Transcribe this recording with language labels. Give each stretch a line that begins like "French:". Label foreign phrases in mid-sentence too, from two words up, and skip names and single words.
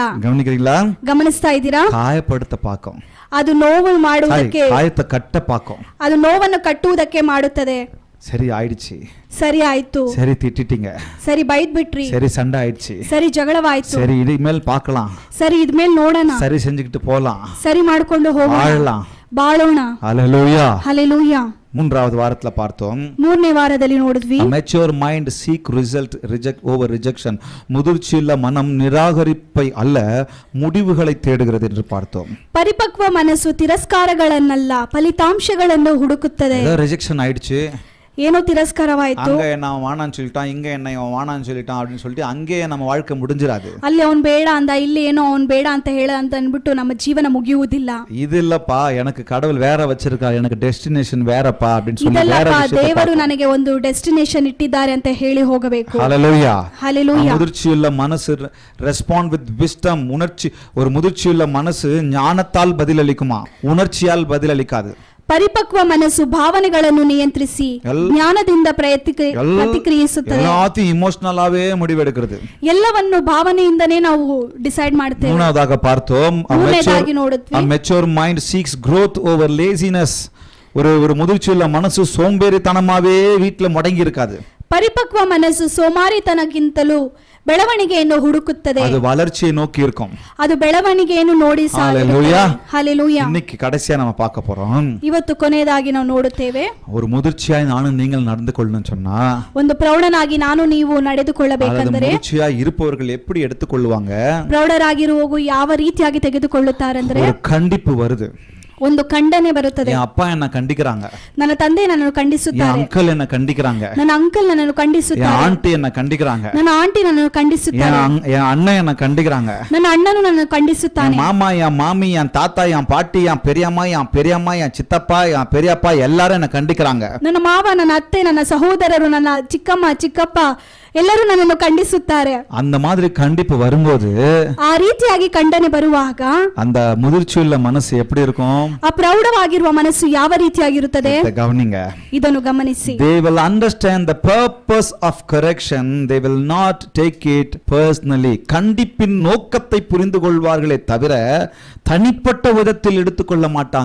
Tamil: கவனிக்கிறீங்களா?
Kannada: ಗಮನಿಸ್ತಾ ಇದ್ದೀರಾ?
Tamil: காயப்படுத்த பார்க்கும்,
Kannada: ಅದು ನೋವು ಮಾಡುವುದಕ್ಕೆ,
Tamil: காயத்தை கட்ட பார்க்கும்.
Kannada: ಅದು ನೋವನ್ನು ಕಟ್ಟುವುದಕ್ಕೆ ಮಾಡುತ್ತದೆ.
Tamil: சரி ஆயிடுச்சு,
Kannada: ಸರಿ ಆಯ್ತು,
Tamil: சரி திட்டிட்டீங்க,
Kannada: ಸರಿ ಬೈದ್ ಬಿಟ್ರಿ,
Tamil: சரி சண்டை ஆயிடுச்சு,
Kannada: ಸರಿ ಜಗಳವಾಯ್ತು,
Tamil: சரி இனிமேல் பார்க்கலாம்,
Kannada: ಸರಿ ಇದ್ಮೇಲೆ ನೋಡೋಣ,
Tamil: சரி செஞ்சுக்கிட்டு போலாம்,
Kannada: ಸರಿ ಮಾಡ್ಕೊಂಡು ಹೋಗೋಣ, ಬಾಳೋಣ.
Tamil: ஹல்லேலூயா,
Kannada: ಹಲ್ಲೆಲೂಯಾ.
Tamil: மூன்றாவது வாரத்துல பார்த்தோம்,
Kannada: ಮೂರನೇ ವಾರದಲ್ಲಿ ನೋಡಿದ್ವಿ,
English: mature mind seek result, reject over rejection.
Tamil: முதிர்ச்சியுள்ள மனம் நிராகரிப்பை அல்ல முடிவுகளை தேடுகிறது என்று பார்த்தோம்.
Kannada: ಪರಿಪಕ್ವ ಮನಸ್ಸು ತಿರಸ್ಕಾರಗಳನ್ನಲ್ಲ ಫಲಿತಾಂಶಗಳನ್ನು ಹುಡುಕುತ್ತದೆ.
Tamil: ரிஜெக்ஷன் ஆயிடுச்சு,
Kannada: ಏನೋ ತಿರಸ್ಕಾರವಾಯ್ತು,
Tamil: அங்க என்ன வானான்னு சொல்லிட்டான், இங்க என்ன வானான்னு சொல்லிட்டான் அப்படின்னு சொல்லிட்டு அங்கேயே நம்ம வாழ்க்கை முடிஞ்சிராது.
Kannada: ಅಲ್ಲಿ ಅವನ್ ಬೇಡ ಅಂದ, ಇಲ್ಲಿ ಏನೋ ಅವನ್ ಬೇಡ ಅಂತ ಹೇಳ ಅಂತ ಅನ್ಬಿಟ್ಟು ನಮ್ಮ ಜೀವನ ಮುಗಿಯುವುದಿಲ್ಲ.
Tamil: இது இல்லப்பா, எனக்கு கடவுள் வேற வச்சிருக்கா, எனக்கு டெஸ்டினேஷன் வேறப்பா அப்படின்னு சொல்லி வேற
Kannada: ಇದಲ್ಲಪ್ಪ,
Tamil: விஷயத்தை
Kannada: ದೇವರು ನನಗೆ ಒಂದು ಡೆಸ್ಟಿನೇಷನ್ ಇಟ್ಟಿದ್ದಾರೆ ಅಂತ ಹೇಳಿ ಹೋಗಬೇಕು.
Tamil: ஹல்லேலூயா,
Kannada: ಹಲ್ಲೆಲೂಯಾ.
Tamil: முதிர்ச்சியுள்ள மனசு
English: respond with wisdom.
Tamil: உணர்ச்சி, ஒரு முதிர்ச்சியுள்ள மனசு ஞானத்தால் பதிலளிக்குமா, உணர்ச்சியால் பதிலளிக்காது.
Kannada: ಪರಿಪಕ್ವ ಮನಸ್ಸು ಭಾವನೆಗಳನ್ನು ನಿಯಂತ್ರಿಸಿ ಜ್ಞಾನದಿಂದ ಪ್ರತಿಕ್ರಿಯಿಸುತ್ತದೆ.
Tamil: எல்லாத்தையும் இமோஷனலாவே முடிவெடுக்கிறது,
Kannada: ಎಲ್ಲವನ್ನು ಭಾವನೆಯಿಂದನೇ ನಾವು ಡಿಸೈಡ್ ಮಾಡ್ತೇವೆ.
Tamil: மூணாவதாக பார்த்தோம்,
Kannada: ಮೂರನೇದಾಗಿ ನೋಡಿದ್ವಿ,
English: a mature mind seeks growth over laziness.
Tamil: ஒரு முதிர்ச்சியுள்ள மனசு சோம்பேறித்தனமாவே வீட்டுல முடங்கி இருக்காது.
Kannada: ಪರಿಪಕ್ವ ಮನಸ್ಸು ಸೋಮಾರಿತನಕ್ಕಿಂತಲೂ ಬೆಳವಣಿಗೆಯನ್ನು ಹುಡುಕುತ್ತದೆ,
Tamil: அது வளர்ச்சியை நோக்கி இருக்கும்,
Kannada: ಅದು ಬೆಳವಣಿಗೆಯನ್ನು ನೋಡಿ
Tamil: ஹல்லேலூயா.
Kannada: ಹಲ್ಲೆಲೂಯಾ.
Tamil: இன்னைக்கு கடைசியா நம்ம பார்க்க போறோம்,
Kannada: ಇವತ್ತು ಕೊನೆಯದಾಗಿ ನಾವು ನೋಡುತ್ತೇವೆ,
Tamil: ஒரு முதிர்ச்சியாய் நானும் நீங்கள் நடந்து கொள்ளணும்னு சொன்னா,
Kannada: ಒಂದು ಪ್ರೌಢನಾಗಿ ನಾನು ನೀವು ನಡೆದುಕೊಳ್ಳಬೇಕೆಂದರೆ
Tamil: முதிர்ச்சியாய் இருப்பவர்கள் எப்படி எடுத்துக்கொள்வாங்க,
Kannada: ಪ್ರೌಢರಾಗಿರುವವರು ಯಾವ ರೀತಿಯಾಗಿ ತೆಗೆದುಕೊಳ್ಳುತ್ತಾರೆಂದ್ರೆ
Tamil: ஒரு கண்டிப்பு வருது.
Kannada: ಒಂದು ಖಂಡನೆ ಬರುತ್ತದೆ.
Tamil: என் அப்பா என்ன கண்டிக்கிறாங்க,
Kannada: ನನ್ನ ತಂದೆ ನನ್ನನ್ನು
Tamil: என்
Kannada: ಖಂಡಿಸುತ್ತಾರೆ,
Tamil: அங்கிள் என்ன கண்டிக்கிறாங்க,
Kannada: ನನ್ನ ಅಂಕಲ್ ನನ್ನನ್ನು
Tamil: என்
Kannada: ಖಂಡಿಸುತ್ತಾರೆ,
Tamil: ஆண்டி என்ன கண்டிக்கிறாங்க,
Kannada: ನನ್ನ ಆಂಟಿ ನನ್ನನ್ನು ಖಂಡಿಸುತ್ತಾರೆ,
Tamil: என் அண்ணன் என்ன கண்டிக்கிறாங்க,
Kannada: ನನ್ನ ಅಣ್ಣನು ನನ್ನನ್ನು ಖಂಡಿಸುತ್ತಾನೆ,
Tamil: என் மாமா, என் மாமி, என் தாத்தா, என் பாட்டி, என் பெரியம்மா, என் சித்தப்பா, என் பெரியப்பா எல்லாரும் என்ன கண்டிக்கிறாங்க.
Kannada: ನನ್ನ ಮಾವ, ನನ್ನ ಅತ್ತೆ, ನನ್ನ ಸಹೋದರರು, ನನ್ನ ಚಿಕ್ಕಮ್ಮ, ಚಿಕ್ಕಪ್ಪ ಎಲ್ಲರೂ ನನ್ನನ್ನು ಖಂಡಿಸುತ್ತಾರೆ.
Tamil: அந்த மாதிரி கண்டிப்பு வரும்போது,
Kannada: ಆ ರೀತಿಯಾಗಿ ಖಂಡನೆ ಬರುವಾಗ
Tamil: அந்த முதிர்ச்சியுள்ள மனசு எப்படி இருக்கும்,
Kannada: ಆ ಪ್ರೌಢವಾಗಿರುವ ಮನಸ್ಸು ಯಾವ ರೀತಿಯಾಗಿರುತ್ತದೆ,
Tamil: கவனிங்க.
Kannada: ಇದನ್ನು ಗಮನಿಸಿ.
English: They will understand the purpose of correction, they will not take it personally.
Tamil: கண்டிப்பின் நோக்கத்தை புரிந்து கொள்வார்களே தவிர தனிப்பட்ட விதத்தில் எடுத்துக்கொள்ள மாட்டாங்க.